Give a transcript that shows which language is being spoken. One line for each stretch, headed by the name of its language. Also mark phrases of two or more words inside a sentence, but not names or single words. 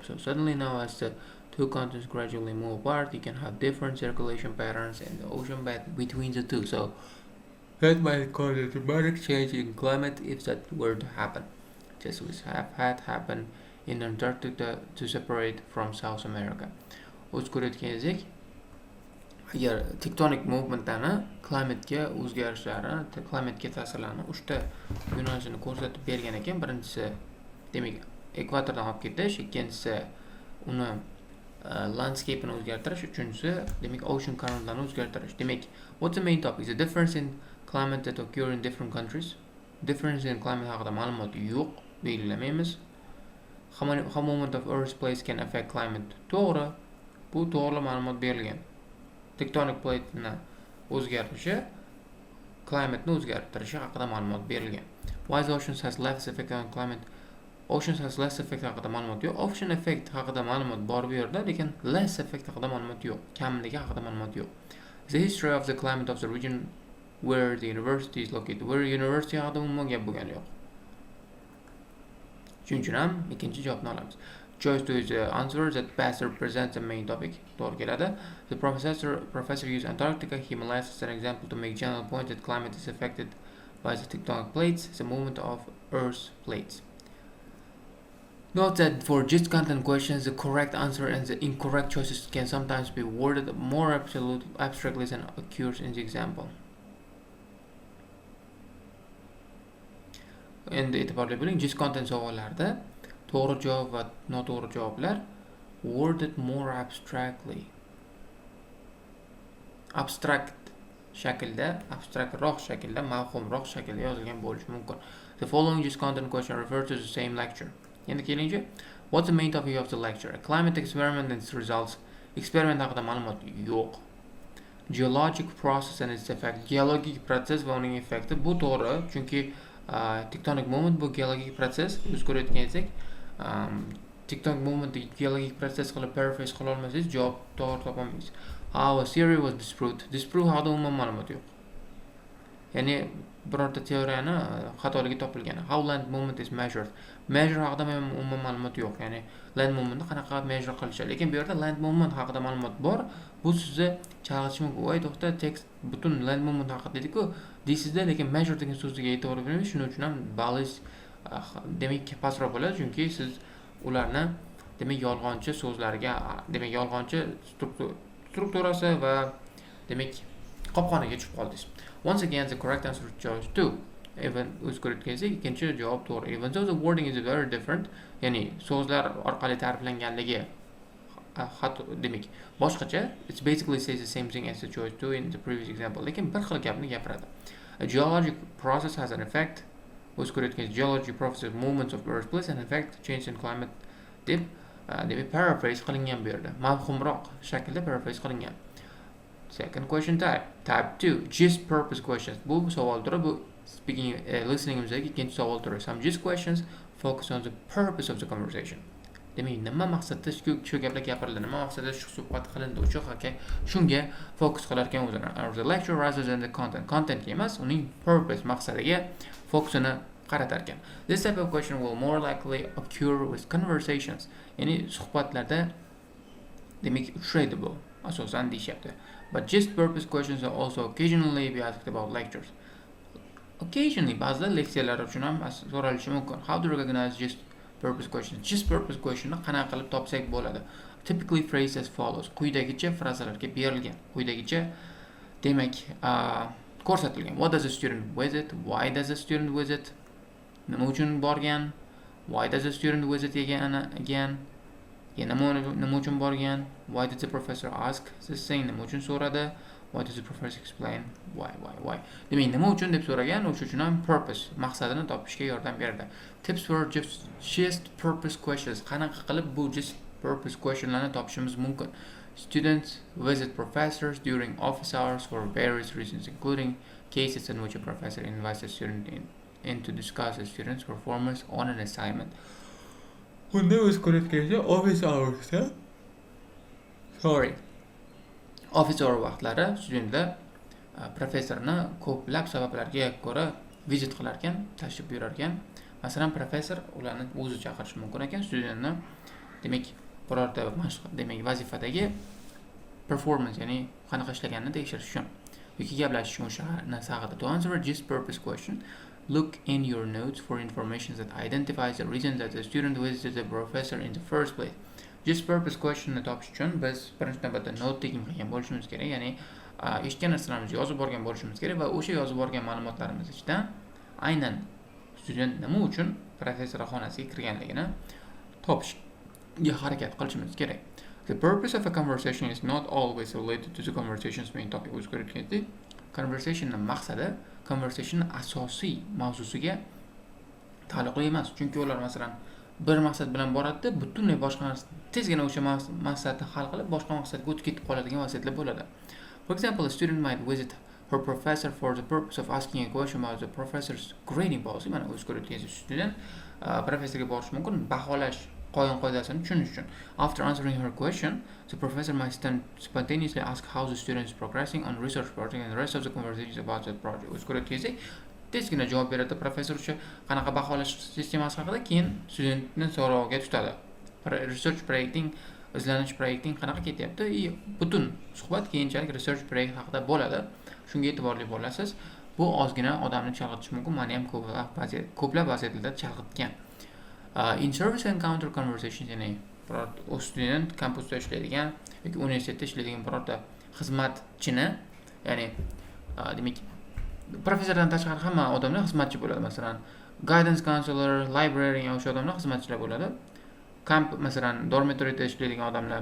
English: So suddenly now, as the two continents gradually move apart, you can have different circulation patterns in the ocean bed between the two. So that might cause a dramatic change in climate if that were to happen. Just as have had happened in Antarctica to separate from South America.
Uzbek: O'z ko'rayotganingizdek, agar
English: tectonic movementlarni
Uzbek: klimatga o'zgarishlarini, klimatga ta'sirlarini 3 ta yo'nalishini ko'rsatib bergan ekan. Birinchisi, demak, ekvatordan olib ketish, ikkinchisi uni landscape'ini o'zgartirish, uchinchisi demak
English: ocean current'larni
Uzbek: o'zgartirish. Demak,
English: what's the main topic? The difference in climate that occur in different countries. Difference in climate
Uzbek: haqida ma'lumot yo'q, belgilamaymiz.
English: How movement of Earth's place can affect climate.
Uzbek: To'g'ri, bu to'g'ri ma'lumot berilgan.
English: Tectonic plate'ni
Uzbek: o'zgarishi climate'ni o'zgartirishi haqida ma'lumot berilgan.
English: Why the oceans has less effect on climate? Oceans has less effect
Uzbek: haqida ma'lumot yo'q.
English: Ocean effect
Uzbek: haqida ma'lumot bor bu yerda, lekin
English: less effect
Uzbek: haqida ma'lumot yo'q. Kamligi haqida ma'lumot yo'q.
English: The history of the climate of the region where the university is located. Where university
Uzbek: haqida umuman gap bo'lgani yo'q. Shuning uchun ham ikkinchi javobni olamiz.
English: Choice 2 is the answer that best represents the main topic.
Uzbek: To'g'ri keladi.
English: The professor used Antarctica, Himalayas as an example to make general point that climate is affected by the tectonic plates, the movement of Earth's plates. Note that for just content questions, the correct answer and the incorrect choices can sometimes be worded more abstractly than occurs in the example.
Uzbek: Endi e'tiborli bo'ling,
English: just content
Uzbek: savollarda to'g'ri javob va noto'g'ri javoblar
English: worded more abstractly.
Uzbek: Abstraktroq shaklda, mavhumroq shaklda yozilgan bo'lishi mumkin.
English: The following just content question refer to the same lecture.
Uzbek: Endi kelingchi,
English: what's the main topic of the lecture? A climate experiment and its results.
Uzbek: Experiment haqida ma'lumot yo'q.
English: Geologic process and its effect.
Uzbek: Geologik proses va uning effekti. Bu to'g'ri, chunki
English: tectonic movement
Uzbek: bu geologik proses. Biz ko'rayotgansak,
English: tectonic movement
Uzbek: geologik proses qilib paraphrase qila olmasangiz javob to'g'ri topolmaysiz.
English: How a theory was disproved.
Uzbek: Disprove haqida umuman ma'lumot yo'q. Ya'ni birorta teoriyani xatoligi topilgan.
English: How land movement is measured.
Uzbek: Measure haqida umuman ma'lumot yo'q. Ya'ni
English: land movementni
Uzbek: qanaqa measure qilishadi. Lekin bu yerda
English: land movement
Uzbek: haqida ma'lumot bor. Bu sizni chalg'itishi mumkin. Voy to'xta, text butun
English: land movement
Uzbek: haqida dedi-ku, deysizda, lekin measure degan so'zga e'tibor bermaysiz. Shuning uchun ham ballingiz demak pastroq bo'ladi, chunki siz ularni demak yolg'onchi so'zlarga, demak yolg'onchi strukturasi va demak qopqoniga tushib qoldingiz.
English: Once again, the correct answer is choice 2.
Uzbek: Even o'zgartirgansak, ikkinchi javob to'g'ri.
English: Even though the wording is very different,
Uzbek: ya'ni so'zlar orqali ta'riflanganligi demak boshqacha,
English: it basically says the same thing as the choice 2 in the previous example.
Uzbek: Lekin bir xil gapni gapiradi.
English: A geologic process has an effect.
Uzbek: O'zgartirgansak,
English: geologic process movements of Earth's place and effect change in climate
Uzbek: deb demak paraphrase qilingan bu yerda. Mavhumroq shaklda paraphrase qilingan.
English: Second question type. Type 2. Gist purpose questions.
Uzbek: Bu savol turi, bu
English: speaking, listeningimizdagi
Uzbek: ikkinchi savol turi.
English: Some gist questions focus on the purpose of the conversation.
Uzbek: Demak, nima maqsadda shu gaplar gapirildi, nima maqsadda shu suhbat qilindi, o'sha haqida shunga fokus qilar ekan o'zini.
English: The lecture rather than the content.
Uzbek: Contentga emas, uning purpose, maqsadiga fokusini qaratar ekan.
English: This type of question will more likely occur with conversations.
Uzbek: Ya'ni suhbatlarda demak uchraydi bu, asosan deyishyapti.
English: But gist purpose questions are also occasionally be asked about lectures. Occasionally,
Uzbek: ba'zida leksiyalar uchun ham so'ralishi mumkin.
English: How to recognize gist purpose questions? Gist purpose question
Uzbek: ni qanaqa qilib topsak bo'ladi?
English: Typically phrased as follows.
Uzbek: Quyidagicha frazalarga berilgan. Quyidagicha demak ko'rsatilgan.
English: What does a student visit? Why does a student visit?
Uzbek: Nima uchun borgan?
English: Why does a student visit again?
Uzbek: Nima uchun borgan?
English: Why did the professor ask this thing?
Uzbek: Nima uchun so'radi?
English: Why does the professor explain? Why?
Uzbek: Demak, nima uchun deb so'ragan, o'sha uchun ham purpose, maqsadini topishga yordam beradi.
English: Tips for gist purpose questions.
Uzbek: Qanaqa qilib bu
English: gist purpose questionlarni
Uzbek: topishimiz mumkin?
English: Students visit professors during office hours for various reasons, including cases in which a professor invites a student in to discuss a student's performance on an assignment.
Uzbek: Bunda o'z ko'rayotganingizda
English: office hours, office hour
Uzbek: vaqtlari studentlar professorni ko'plab sabablarga ko'ra visit qilar ekan, tashrif buyurar ekan. Masalan, professor ularni o'zi chaqirishi mumkin ekan, studentni demak birorta demak vazifadagi performance, ya'ni qanaqa ishlaganini tekshirish uchun yoki gaplashish uchun o'sha narsa haqida.
English: To answer a gist purpose question, look in your notes for information that identifies the reason that the student visited the professor in the first place. Gist purpose question
Uzbek: ni topish uchun biz birinchi navbatda
English: note taking
Uzbek: qilgan bo'lishimiz kerak, ya'ni eshitgan narsalarimizni yozib borgan bo'lishimiz kerak va o'sha yozib borgan ma'lumotlarimiz ichidan aynan student nima uchun professor xonasiga kirganligini topishga harakat qilishimiz kerak.
English: The purpose of a conversation is not always related to the conversation's main topic.
Uzbek: O'zi ko'rayotgandek, conversationning maqsadi conversationning asosiy mavzusiga taalluqli emas. Chunki ular masalan bir maqsad bilan boradi, butunlay boshqa narsa tezgina o'sha maqsadni hal qilib boshqa maqsadga o'tib ketib qoladigan vaziyatlar bo'ladi.
English: For example, a student might visit her professor for the purpose of asking a question about the professor's grading policy.
Uzbek: Mana o'zi ko'rayotgan student professorga borish mumkin, baholash qoidasini tushunish uchun.
English: After answering her question, the professor might spontaneously ask how the student is progressing on research project and the rest of the conversations about that project.
Uzbek: O'zi ko'rayotgansiz, tezgina javob beradi professor o'sha qanaqa baholash sistemasi haqida, keyin studentni so'roviga tutadi. Research proyekting, izlanish proyekting qanaqa ketyapti? Butun suhbat keyinchalik research proyekt haqida bo'ladi. Shunga e'tiborli bo'lasiz. Bu ozgina odamni chalg'itishi mumkin. Meni ham ko'plab vaziyatlarda chalg'itgan.
English: In service encounter conversations,
Uzbek: ya'ni biror student kampusda ishlaydigan yoki universitetda ishlaydigan birorta xizmatchini, ya'ni demak professordan tashqari hamma odamlar xizmatchi bo'ladi. Masalan,
English: guidance counselor,
Uzbek: librarian, o'sha odamlar xizmatchilar bo'ladi. Masalan, dormitoriyda ishlaydigan odamlar.